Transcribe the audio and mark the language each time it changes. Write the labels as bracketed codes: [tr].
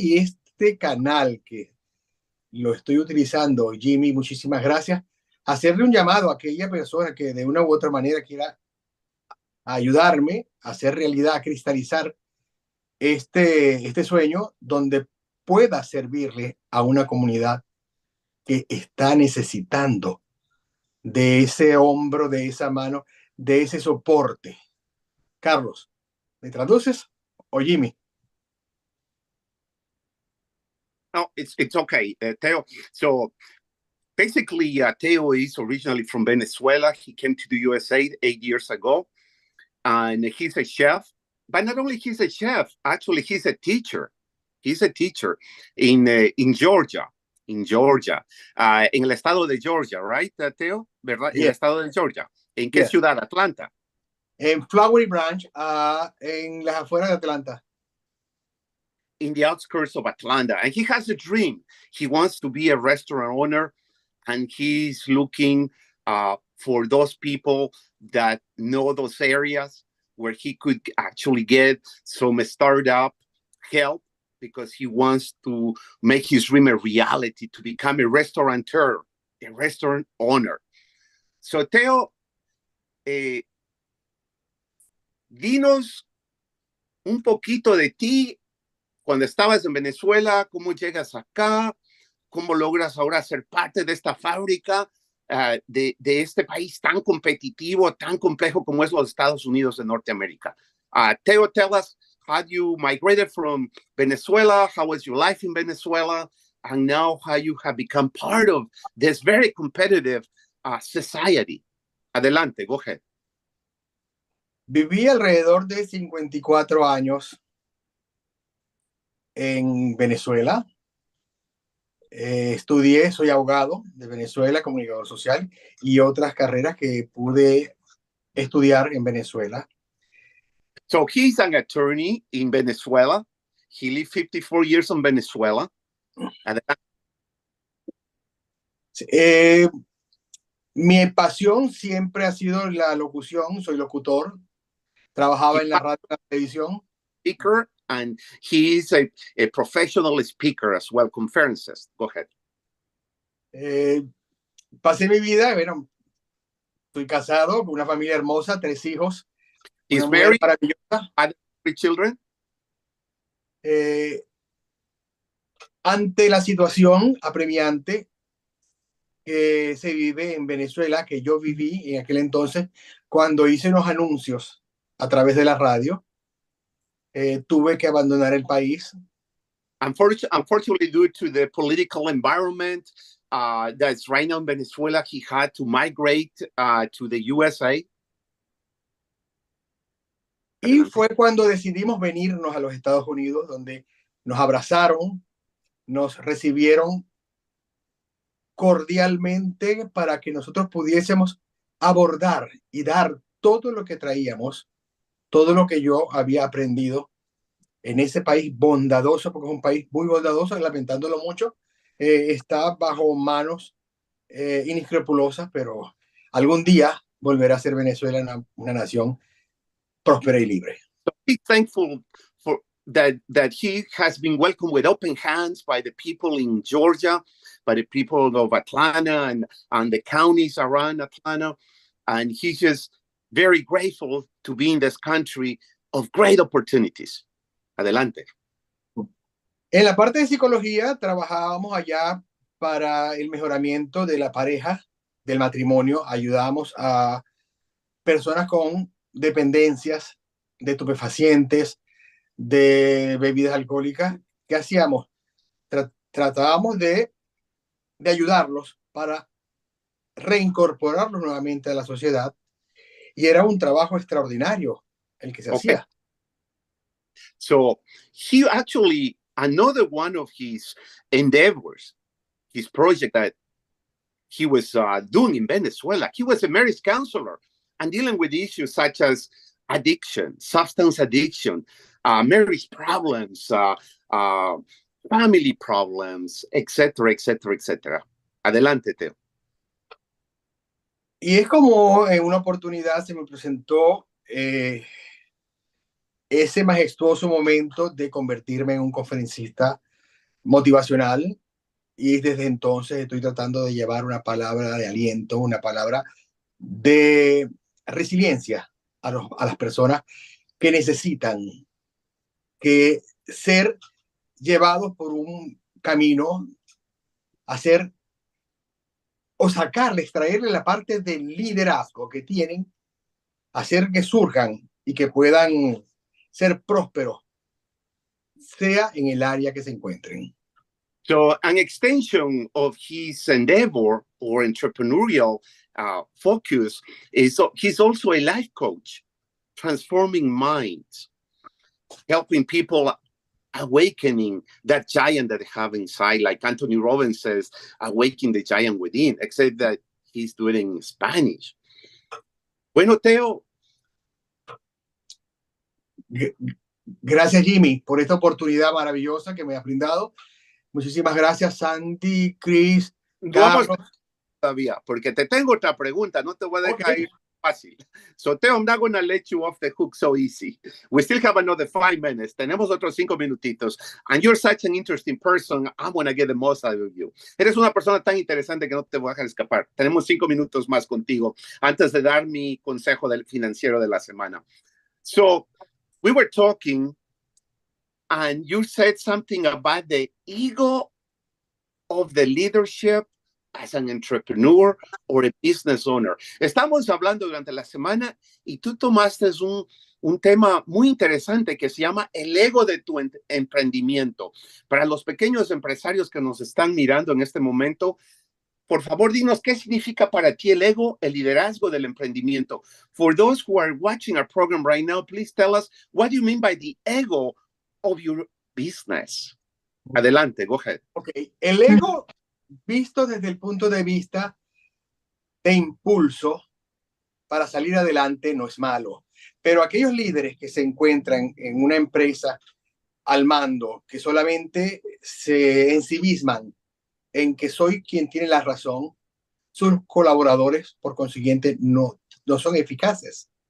[es] Y este canal que lo estoy utilizando, Jimmy, muchísimas gracias, hacerle un llamado a aquella persona que de una u otra manera quiera ayudarme a hacer realidad, a cristalizar este sueño, donde pueda servirle a una comunidad que está necesitando de ese hombro, de esa mano, de ese soporte. Carlos, ¿me traduces o Jimmy? [en] No, it's okay, Teo. So basically, Teo is originally from Venezuela. He came to the USA 8 years ago, and he's a chef. But not only he's a chef, actually he's a teacher. He's a teacher in Georgia. [es] En el estado de Georgia, [en] right, [es] Teo? ¿Verdad? [en] Yeah. [es] El estado de Georgia. ¿En qué ciudad? Atlanta. En Flowery Branch, en las afueras de Atlanta. [en] In the outskirts of Atlanta. And he has a dream. He wants to be a restaurant owner, and he's looking for those people that know those areas where he could actually get some startup help, because he wants to make his dream a reality, to become a restaurateur, a restaurant owner. [es] So, Teo, dinos un poquito de ti cuando estabas en Venezuela, cómo llegas acá, cómo logras ahora ser parte de esta fábrica, de este país tan competitivo, tan complejo como es los Estados Unidos de Norteamérica. [en] Teo, tell us how you migrated from Venezuela, how was your life in Venezuela, and now how you have become part of this very competitive society. [es] Adelante, [en] go ahead. [es] Viví alrededor de 54 años en Venezuela. Estudié, soy abogado de Venezuela, comunicador social y otras carreras que pude estudiar en Venezuela. [en] So he's an attorney in Venezuela. He lived 54 years in Venezuela. [es] Mi pasión siempre ha sido la locución, soy locutor, trabajaba en la radio y la televisión. [en] Speaker, and he is a professional speaker as well, conferences. Go ahead. [es] Pasé mi vida, bueno, estoy casado con una familia hermosa, 3 hijos, [en] He's [es] una mujer [en] married, [es] maravillosa. [en] had 3 children. [es] Ante la situación apremiante que se vive en Venezuela, que yo viví en aquel entonces, cuando hice unos anuncios a través de la radio, tuve que abandonar el país. [en] Unfortunately, due to the political environment that's right now in Venezuela, he had to migrate to the USA. [es] Y fue cuando decidimos venirnos a los Estados Unidos, donde nos abrazaron, nos recibieron cordialmente para que nosotros pudiésemos abordar y dar todo lo que traíamos, todo lo que yo había aprendido en ese país bondadoso, porque es un país muy bondadoso, lamentándolo mucho, está bajo manos inescrupulosas, pero algún día volverá a ser Venezuela una nación próspera y libre. [en] So he's thankful for that he has been welcomed with open hands by the people in Georgia, by the people of Atlanta and the counties around Atlanta. And he's just very grateful to be in this country of great opportunities. [es] Adelante. En la parte de psicología trabajábamos allá para el mejoramiento de la pareja, del matrimonio. Ayudamos a personas con dependencias de estupefacientes, de bebidas alcohólicas. ¿Qué hacíamos? Tratábamos de ayudarlos para reincorporarlos nuevamente a la sociedad, y era un trabajo extraordinario el que se hacía. [en] So he actually, another one of his endeavors, his project that he was doing in Venezuela, he was a marriage counselor and dealing with issues such as addiction, substance addiction, marriage problems, family problems, etc., etc., etc. [es] Adelante, Teo. Y es como en una oportunidad se me presentó ese majestuoso momento de convertirme en un conferencista motivacional, y desde entonces estoy tratando de llevar una palabra de aliento, una palabra de resiliencia a las personas que necesitan que ser llevados por un camino, hacer o sacarle, extraerle la parte del liderazgo que tienen, hacer que surjan y que puedan ser prósperos, sea en el área que se encuentren. [en] So an extension of his endeavor or entrepreneurial focus is he's also a life coach, transforming minds, helping people awakening that giant that they have inside, like Anthony Robbins says, awaken the giant within, except that he's doing it in Spanish. [es] Bueno, Teo. Gracias, Jimmy, por esta oportunidad maravillosa que me has brindado. Muchísimas gracias, Sandy, Chris, Carlos. Todavía, porque te tengo otra pregunta, no te voy a dejar ir fácil. [en] So, Teo, I'm not going to let you off the hook so easy. We still have another 5 minutes. [es] Tenemos otros 5 minutitos. [en] And you're such an interesting person. I'm going to get the most out of you. [es] Eres una persona tan interesante que no te voy a dejar escapar. Tenemos 5 minutos más contigo antes de dar mi consejo del financiero de la semana. [en] So, we were talking and you said something about the ego of the leadership as an entrepreneur or a business owner. [es] Estamos hablando durante la semana y tú tomaste un tema muy interesante que se llama el ego de tu emprendimiento. Para los pequeños empresarios que nos están mirando en este momento, Por favor, dinos qué significa para ti el ego, el liderazgo del emprendimiento. [en] For those who are watching our program right now, please tell us what you mean by the ego of your business. [es] Adelante, [en] go ahead. [es] Ok, el ego visto desde el punto de vista de impulso para salir adelante no es malo, pero aquellos líderes que se encuentran en una empresa al mando, que solamente se ensimisman en que soy quien tiene la razón, sus colaboradores, por consiguiente, no son eficaces.